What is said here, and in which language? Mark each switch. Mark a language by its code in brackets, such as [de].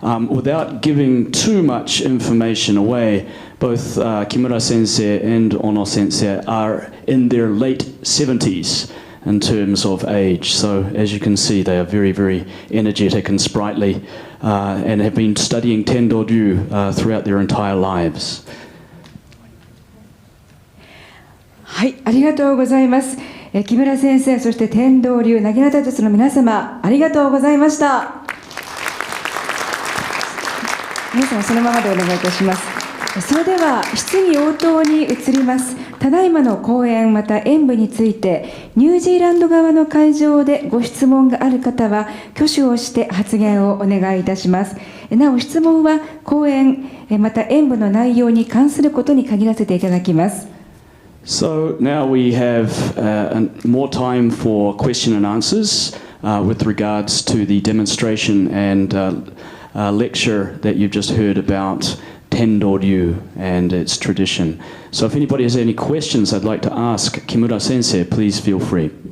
[en] Without giving too much information away, both Kimura sensei and Ono sensei are in their late 70s in terms of age. So as you can see, they are very, very energetic and sprightly and have been studying Tendo Ryu throughout their entire lives. [ja] はい、ありがとうございます。木村先生、そして天道流なぎなた術の皆様、ありがとうございました。皆さんそのままでお願いいたします。それでは質疑応答に移ります。ただいまの講演また演舞についてニュージーランド側の会場でご質問がある方は挙手をして発言をお願いいたします。なお質問は講演また演舞の内容に関することに限らせていただきます。 [en] So now we have more time for question and answers with regards to the demonstration and lecture that you've just heard about Tendo Ryu and its tradition. So if anybody has any questions I'd like to ask Kimura Sensei, please feel free.